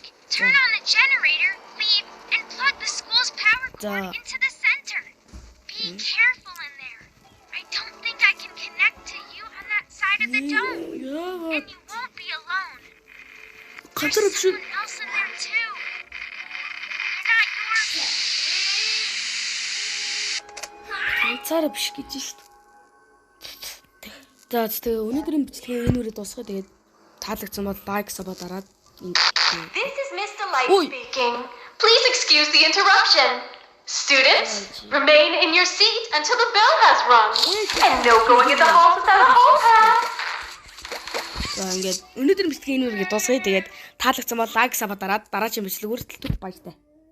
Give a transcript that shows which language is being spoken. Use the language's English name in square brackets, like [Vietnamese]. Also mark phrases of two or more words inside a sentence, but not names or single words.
[English] Turn on the generator, leave, and plug the school's power cord into the center. Be careful in there. I don't think I can connect to you on that side of the dome. And you won't be alone. There's someone else in there too. They're not yours. [Mongolian] Цаараа биш гэж шүү дээ. За тэгээ өнөөдрийн бичлэгээ энэ үрээ дуусгая. Тэгээд таалагдсан бол [English] like sub [Mongolian] дараад [English] This is Miss Delight speaking. Please excuse the interruption. Students, remain in your seat until the bell has rung. And no going in the halls without a hall pass. [Mongolian] За ингээд өнөөдрийн бичлэгээ энэ үрээ дуусгая. Тэгээд таалагдсан бол [English] like sub [Mongolian] дараад дараагийн бичлэг үргэлжлүүлэх баяртай.